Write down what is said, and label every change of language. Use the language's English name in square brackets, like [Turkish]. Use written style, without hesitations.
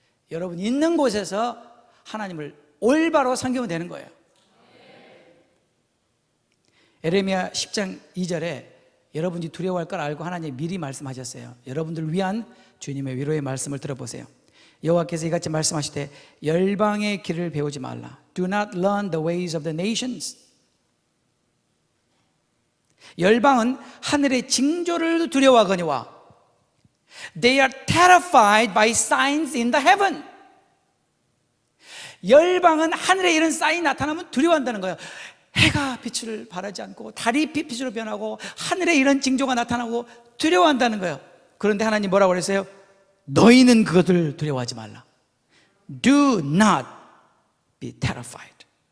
[Korean] 여러분 있는 곳에서 하나님을 올바로 섬기면 되는 거예요. 에레미야 10장 2절에 여러분이 두려워할 걸 알고 하나님이 미리 말씀하셨어요. 여러분들을 위한 주님의 위로의 말씀을 들어보세요. 여호와께서 이같이 말씀하시되 열방의 길을 배우지 말라. [English] Do not learn the ways of the nations. [Korean] 열방은 하늘의 징조를 두려워하거니와 [English] They are terrified by signs in the heaven. [Korean] 열방은 하늘에 이런 사인이 나타나면 두려워한다는 거예요. 해가 빛을 발하지 않고 달이 빛으로 변하고 하늘에 이런 징조가 나타나고 두려워한다는 거예요. 그런데 하나님 뭐라고 그랬어요? 너희는 그것을 두려워하지 말라. [English] Do not be terrified.